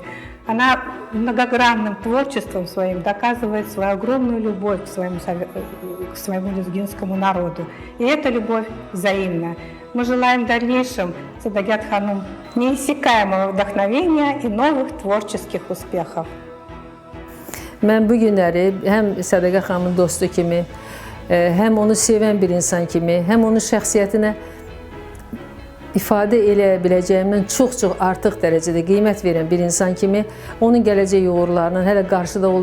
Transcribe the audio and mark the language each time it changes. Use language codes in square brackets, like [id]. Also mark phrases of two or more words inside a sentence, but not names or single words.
[ru] Она многогранным творчеством своим доказывает свою огромную любовь к своему лезгинскому народу. И эта любовь взаимна. Мы желаем в дальнейшем Садагат Ханум неиссякаемого вдохновения и новых творческих успехов. [az] Mən bu günləri həm Sədaqət xanımın dostu kimi, həm onu sevən bir insan kimi, həm onun şəxsiyyətinə ifadə eləyə biləcəyimdən çox-çox artıq dərəcədə qiymət verən bir insan kimi onun gələcək uğurlarının hələ qarşıda olduğu